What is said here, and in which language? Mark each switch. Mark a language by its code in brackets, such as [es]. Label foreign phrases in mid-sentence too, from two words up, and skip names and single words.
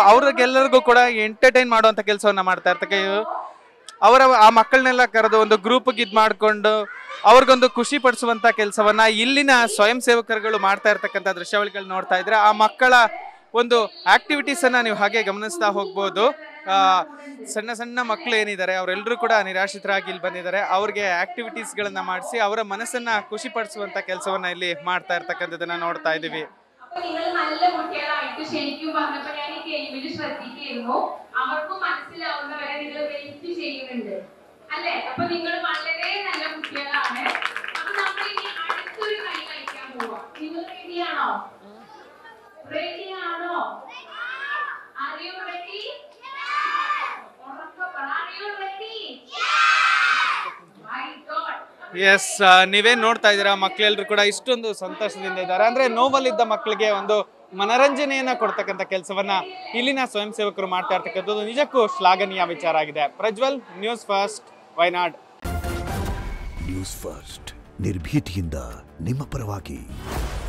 [kn] ಅವ್ರಿಗೆಲ್ಲರಿಗೂ ಕೂಡ ಎಂಟರ್ಟೈನ್ ಮಾಡುವಂತ ಕೆಲಸವನ್ನ ಮಾಡ್ತಾ ಇರ್ತಕ್ಕ ಆ ಮಕ್ಕಳನ್ನೆಲ್ಲ ಕರೆದು ಒಂದು ಗ್ರೂಪ್ಗೆ ಮಾಡ್ಕೊಂಡು ಅವ್ರಿಗೊಂದು ಖುಷಿ ಪಡಿಸುವಂತ ಕೆಲಸವನ್ನ ಇಲ್ಲಿನ ಸ್ವಯಂ ಸೇವಕರುಗಳು ಮಾಡ್ತಾ ಇರ್ತಕ್ಕಂಥ ದೃಶ್ಯಾವಳಿಗಳು ನೋಡ್ತಾ ಇದ್ರೆ, ಆ ಮಕ್ಕಳ ಒಂದು ಆಕ್ಟಿವಿಟೀಸ್ ಅನ್ನ ನೀವು ಹಾಗೆ ಗಮನಿಸ್ತಾ ಹೋಗ್ಬೋದು. ಸಣ್ಣ ಸಣ್ಣ ಮಕ್ಕಳು ಏನಿದ್ದಾರೆ ಅವರೆಲ್ಲರೂ ಕೂಡ ನಿರಾಶ್ರಿತರಾಗಿ ಇಲ್ಲಿ ಬಂದಿದ್ದಾರೆ. ಅವ್ರಿಗೆ ಆಕ್ಟಿವಿಟೀಸ್ ಗಳನ್ನ ಮಾಡಿಸಿ ಅವರ ಮನಸ್ಸನ್ನ ಖುಷಿ പടിಸುವಂತ ಕೆಲಸವನ್ನ ಇಲ್ಲಿ ಮಾಡ್ತಾ ಇರ್ತಕ್ಕಂಥದನ್ನ ನೋಡ್ತಾ ಇದೀವಿ. [ml] നിങ്ങൾ നല്ല കുട്ടികളായിട്ട് ശരിക്കും പറഞ്ഞപ്പോൾ ഞാൻ ഈ ഗെയിമിൽ ശ്രദ്ധിക്കുന്നു. അവർക്കും മനസ്സിലാവുന്നവരെ നിങ്ങൾ വെയിറ്റ് ചെയ്യുന്നുണ്ട് അല്ലേ? അപ്പൊ നിങ്ങൾ വളരെ നല്ല കുട്ടികളാണ്. അപ്പൊ നമ്മൾ ഇനി അടുത്തൊരു കളി കളിക്കാൻ പോവാം. നിങ്ങൾ റെഡിയാണോ? റെഡിയാണോ? [en] Are you ready? Are you ready? My God. [kn] ಎಸ್, ನೀವೇನ್ ನೋಡ್ತಾ ಇದ್ದೀರಾ, ಮಕ್ಕಳೆಲ್ಲರೂ ಕೂಡ ಇಷ್ಟೊಂದು ಸಂತೋಷದಿಂದ ಇದ್ದಾರೆ. ಅಂದ್ರೆ ನೋವಲ್ಲಿದ್ದ ಮಕ್ಕಳಿಗೆ ಒಂದು ಮನರಂಜನೆಯನ್ನ ಕೊಡ್ತಕ್ಕಂಥ ಕೆಲಸವನ್ನ ಇಲ್ಲಿನ ಸ್ವಯಂ ಸೇವಕರು ಮಾಡ್ತಾ ಇರ್ತಕ್ಕಂಥದ್ದು ನಿಜಕ್ಕೂ ಶ್ಲಾಘನೀಯ ವಿಚಾರ ಆಗಿದೆ. ಪ್ರಜ್ವಲ್, [en] news first, [kn] ವಯನಾಡ್. [en] news first, [kn] ನಿರ್ಭೀತಿಯಿಂದ ನಿಮ್ಮ ಪರವಾಗಿ.